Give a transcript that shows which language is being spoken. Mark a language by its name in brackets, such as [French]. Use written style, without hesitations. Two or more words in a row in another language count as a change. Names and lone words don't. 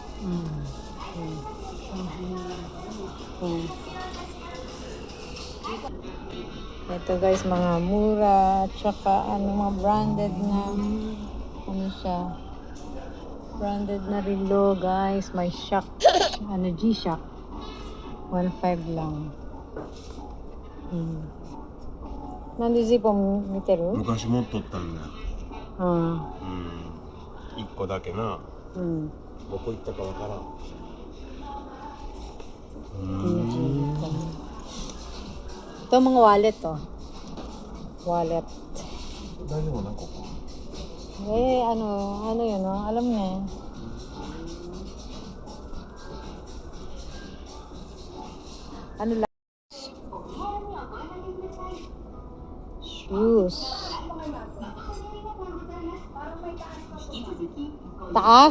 [Filipino] Ito guys, mga mura, tsaka ano, mga branded na, ano siya, branded na relo guys, may Shock, ano, G-Shock, 1.5 lang. Nandun po, [Japanese] Miteru? 昔持っとったんだよ。一個だけな。どこ行ったかわからん。 [Filipino] Ito mga wallet to. Wallet. [Japanese] 大丈夫なここ。 [Filipino] Ano yun, no? Alam niya. Ano lang? Shoes. Taas?